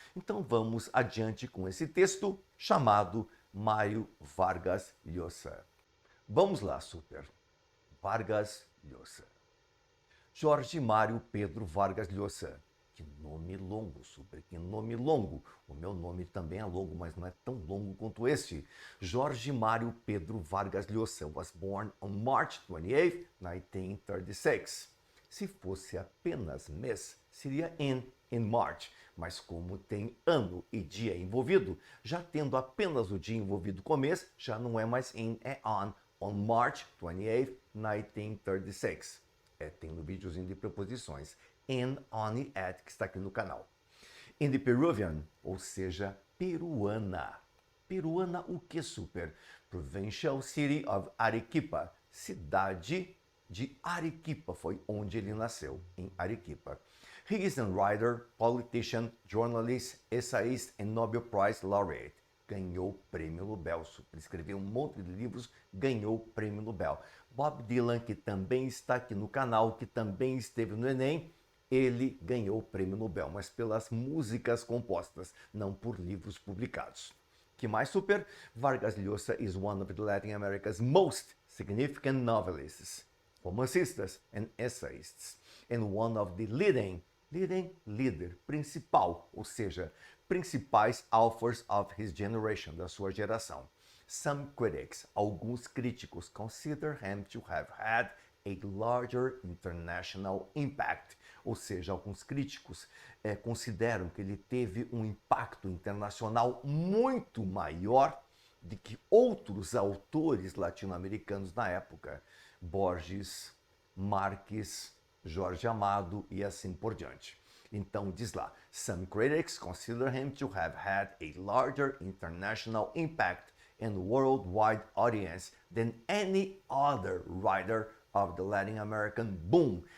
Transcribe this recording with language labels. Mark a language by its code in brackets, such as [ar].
[pt] Então vamos adiante com esse texto chamado Mário Vargas Llosa. Vamos lá, super. Vargas Llosa. Jorge Mário Pedro Vargas Llosa. Que nome longo, super, que nome longo. O meu nome também é longo, mas não é tão longo quanto este. [en] Jorge Mário Pedro Vargas Llosa was born on March 28, 1936. [pt] Se fosse apenas mês, seria [en] in March. [pt] Mas como tem ano e dia envolvido, já tendo apenas o dia envolvido com mês, já não é mais in, é [en] on March 28, 1936. [pt] Tem no videozinho de preposições. In, on e at, que está aqui no canal. [en] In the Peruvian, [pt] ou seja, peruana. Peruana o que, super? [en] Provincial City of Arequipa. [pt] Cidade de Arequipa, foi onde ele nasceu, em Arequipa. [en] He is a writer, politician, journalist, essayist and Nobel Prize laureate. [pt] Ganhou o prêmio Nobel, escreveu um monte de livros, ganhou o prêmio Nobel. Bob Dylan, que também está aqui no canal, que também esteve no Enem, ele ganhou o prêmio Nobel, mas pelas músicas compostas, não por livros publicados. Que mais, super? [en] Vargas Llosa is one of Latin America's most significant novelists, [pt] romancistas [en] and essayists, and one of the líder, [pt] principal, ou seja, principais [en] authors of his generation, [pt] da sua geração. [en] Some critics, [pt] alguns críticos, [en] consider him to have had a larger international impact, [pt] ou seja, alguns críticos consideram que ele teve um impacto internacional muito maior do que outros autores latino-americanos na época, Borges, Marques, Jorge Amado e assim por diante. Então diz lá, [en] some critics consider him to have had a larger international impact and worldwide audience than any other writer of the Latin American boom.